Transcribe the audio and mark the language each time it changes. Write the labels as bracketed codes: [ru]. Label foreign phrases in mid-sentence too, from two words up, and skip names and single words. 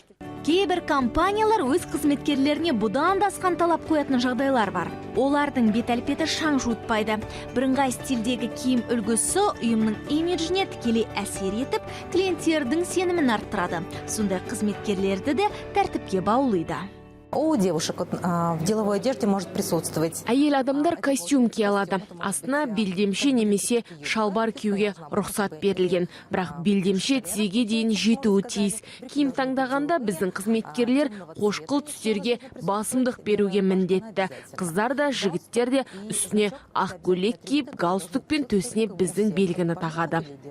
[kk] Кейбір компаниялар өз қызметкерлеріне бұдан да асқан талап қоятын жағдайлар бар. Олардың бет-әлпеті шаң жуытпайды. Бірыңғай стильдегі киім үлгісі ұйымның имиджіне тікелей әсер етіп, клиенттердің сенімін арттырады. Сондай қызметкерлерді де тәртіпке баулиды. [ru] У девушек в деловой одежде может присутствовать. [kk] Әйел адамдар костюм кие алады. Астына белдемше немесе шалбар киюге рұқсат берілген. Бірақ белдемше тізеге дейін жетуі тиіс. Киім таңдағанда біздің қызметкерлер қошқыл түстерге басымдық беруге міндетті. Қыздар да, жігіттер де үстіне ақ көйлек киіп, галстукпен төсіне біздің белгіні тағады.